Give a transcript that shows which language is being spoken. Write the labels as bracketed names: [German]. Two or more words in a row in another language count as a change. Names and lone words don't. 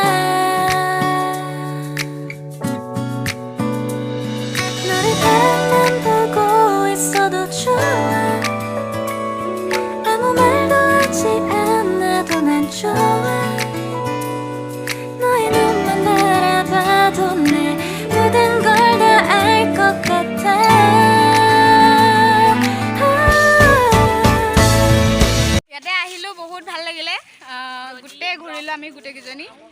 [Korean] 아무 말도 하지 않아도 난 좋아. 너의 눈만 바라봐도 내 모든 걸 다 알 것 같아. [Assamese] ইয়াতে আহিলোঁ, বহুত ভাল লাগিলে। গোটেই ঘূৰিলোঁ আমি গোটেইকেইজনী।